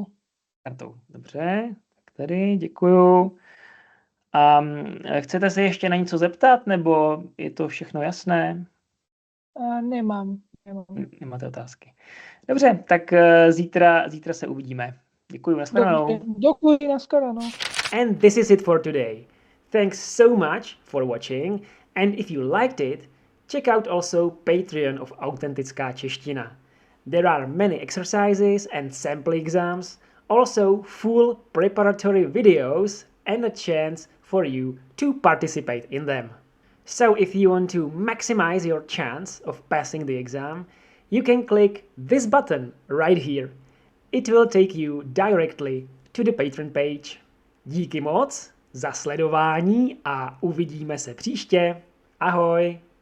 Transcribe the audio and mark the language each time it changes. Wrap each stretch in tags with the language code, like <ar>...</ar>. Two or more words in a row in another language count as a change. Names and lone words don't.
<cs>Kartou, dobře. Tak tady, děkuju. A chcete se ještě na něco zeptat, nebo je to všechno jasné? Nemám. Nemáte otázky. Dobře, tak zítra se uvidíme. Děkuji, nashledanou. Děkuji, nashledanou.</cs> <en>And this is it for today. Thanks so much for watching, and if you liked it, Check out also Patreon of Autentická čeština. There are many exercises and sample exams, also full preparatory videos and a chance for you to participate in them. So if you want to maximize your chance of passing the exam, you can click this button right here. It will take you directly to the Patreon page.</en> <cs>Díky moc za sledování a uvidíme se příště. Ahoj!</cs>